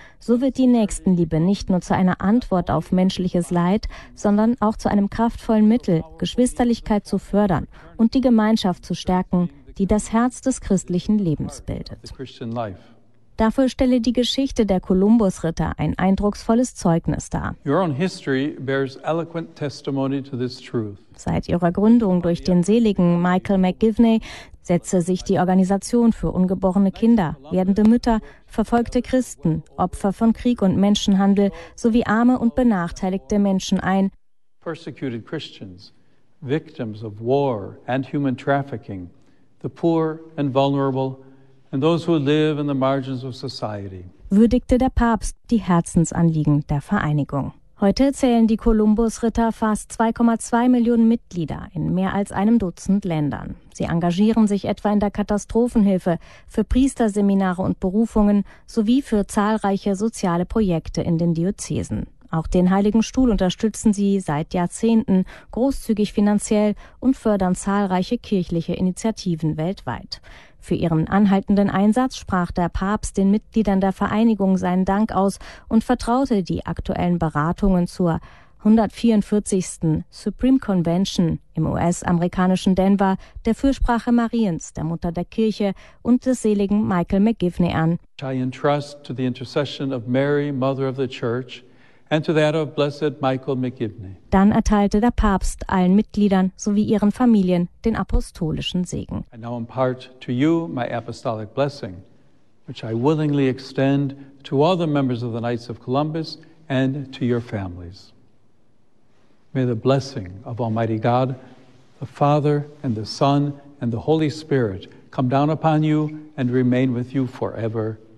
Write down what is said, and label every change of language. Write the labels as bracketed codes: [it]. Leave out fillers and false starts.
[de] So wird die Nächstenliebe nicht nur zu einer Antwort auf menschliches Leid, sondern auch zu einem kraftvollen Mittel, Geschwisterlichkeit zu fördern und die Gemeinschaft zu stärken, die das Herz des christlichen Lebens bildet. Dafür stelle die Geschichte der Kolumbusritter ein eindrucksvolles Zeugnis dar. [en] Your own history bears eloquent testimony to this truth. [de] Seit ihrer Gründung durch den seligen Michael McGivney setzte sich die Organisation für ungeborene Kinder, werdende Mütter, verfolgte Christen, Opfer von Krieg und Menschenhandel sowie arme und benachteiligte Menschen ein. [en] Persecuted Christians, victims of war and human trafficking, the poor and vulnerable. And those who live in the margins of society. [de] Würdigte der Papst die Herzensanliegen der Vereinigung. Heute zählen die Kolumbusritter fast 2,2 Millionen Mitglieder in mehr als einem Dutzend Ländern. Sie engagieren sich etwa in der Katastrophenhilfe, für Priesterseminare und Berufungen sowie für zahlreiche soziale Projekte in den Diözesen. Auch den Heiligen Stuhl unterstützen sie seit Jahrzehnten großzügig finanziell und fördern zahlreiche kirchliche Initiativen weltweit. Für ihren anhaltenden Einsatz sprach der Papst den Mitgliedern der Vereinigung seinen Dank aus und vertraute die aktuellen Beratungen zur 144. Supreme Convention im US-amerikanischen Denver der Fürsprache Mariens, der Mutter der Kirche und des seligen Michael McGivney an. [en] Ich entrust to the intercession of Mary, Mother of the Church, and to that of blessed Michael McGivney. [de] Dann erteilte der Papst allen Mitgliedern sowie ihren Familien den apostolischen Segen. [en] I now impart to you my apostolic blessing, which I willingly extend to all the members of the Knights of Columbus and to your families. May the blessing of Almighty God, the Father and the Son and the Holy Spirit come down upon you and remain with you forever.